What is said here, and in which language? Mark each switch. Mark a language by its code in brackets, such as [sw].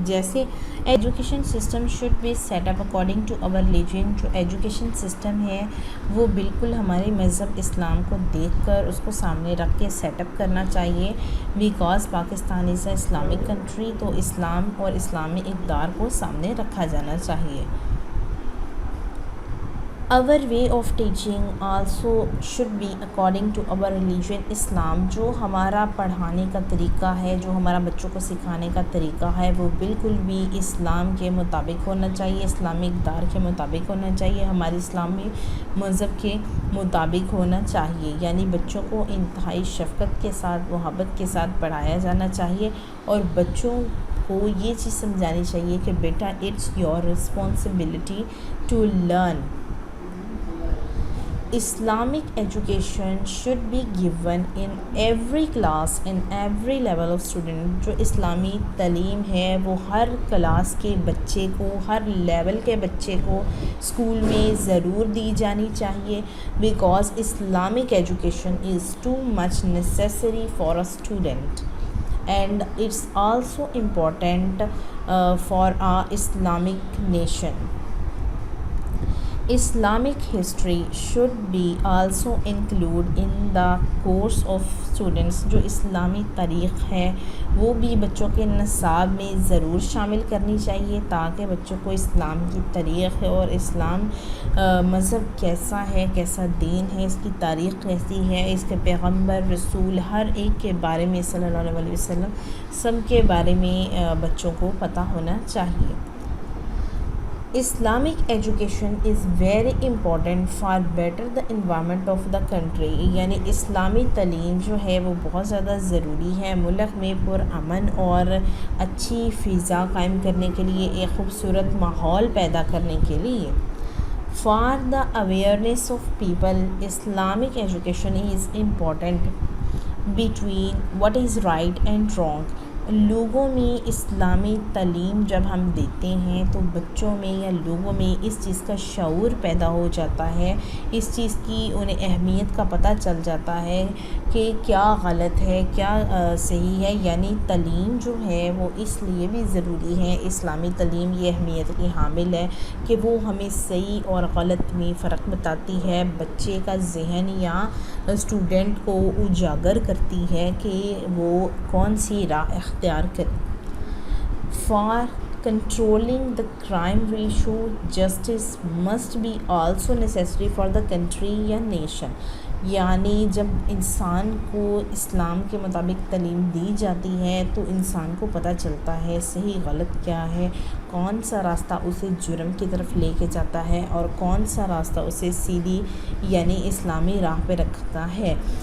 [ur] جیسے [en] Education system should be set up according to our religion. [ur] جو education system ہے وہ بالکل ہمارے مذہب اسلام کو دیکھ کر اس کو سامنے رکھ کے سیٹ اپ کرنا چاہیے, [en] because Pakistan is a Islamic country, [ur] تو اسلام اور اسلامی اقدار کو سامنے رکھا جانا چاہیے. [en] our way of teaching also should be according to our religion اسلام. [ur] جو ہمارا پڑھانے کا طریقہ ہے, جو ہمارا بچوں کو سکھانے کا طریقہ ہے وہ بالکل بھی اسلام کے مطابق ہونا چاہیے, اسلامی اقدار کے مطابق ہونا چاہیے, ہمارے اسلامی مذہب کے مطابق ہونا چاہیے. یعنی بچوں کو انتہائی شفقت کے ساتھ, محبت کے ساتھ پڑھایا جانا چاہیے, اور بچوں کو یہ چیز سمجھانی چاہیے کہ بیٹا [en] It's your responsibility to learn. Islamic education should be given in every class, in every level of student. [ur] جو اسلامی تعلیم ہے وہ ہر کلاس کے بچے کو, ہر لیول کے بچے کو اسکول میں ضرور دی جانی چاہیے, [en] Because Islamic education is too much necessary for a student, and it's also important for our Islamic nation. Islamic history should be also included in the course of students. [ur] جو اسلامی تاریخ ہے وہ بھی بچوں کے نصاب میں ضرور شامل کرنی چاہیے, تاکہ بچوں کو اسلام کی تاریخ اور اسلام مذہب کیسا ہے, کیسا دین ہے, اس کی تاریخ کیسی ہے, اس کے پیغمبر, رسول, ہر ایک کے بارے میں صلی اللہ علیہ وسلم سب کے بارے میں بچوں کو پتہ ہونا چاہیے. [en] Islamic education is very important for better the environment of the country. [ur] یعنی اسلامی تعلیم جو ہے وہ بہت زیادہ ضروری ہے ملک میں پرامن اور اچھی فضا قائم کرنے کے لیے, ایک خوبصورت ماحول پیدا کرنے کے لیے. [en] For the awareness of people, Islamic education is important between what is right and wrong. [ur] لوگوں میں اسلامی تعلیم جب ہم دیتے ہیں تو بچوں میں یا لوگوں میں اس چیز کا شعور پیدا ہو جاتا ہے, اس چیز کی انہیں اہمیت کا پتہ چل جاتا ہے کہ کیا غلط ہے, کیا صحیح ہے. یعنی تعلیم جو ہے وہ اس لیے بھی ضروری ہے, اسلامی تعلیم یہ اہمیت کی حامل ہے کہ وہ ہمیں صحیح اور غلط میں فرق بتاتی ہے, بچے کا ذہن یا اسٹوڈنٹ کو اجاگر کرتی ہے کہ وہ کون سی راہ اختیار کرے. [en] For controlling the crime ratio, justice must be also necessary for the country یا nation. [ur] یعنی جب انسان کو اسلام کے مطابق تعلیم دی جاتی ہے تو انسان کو پتہ چلتا ہے صحیح غلط کیا ہے, کون سا راستہ اسے جرم کی طرف لے کے جاتا ہے اور کون سا راستہ اسے سیدھی یعنی اسلامی راہ پہ رکھتا ہے.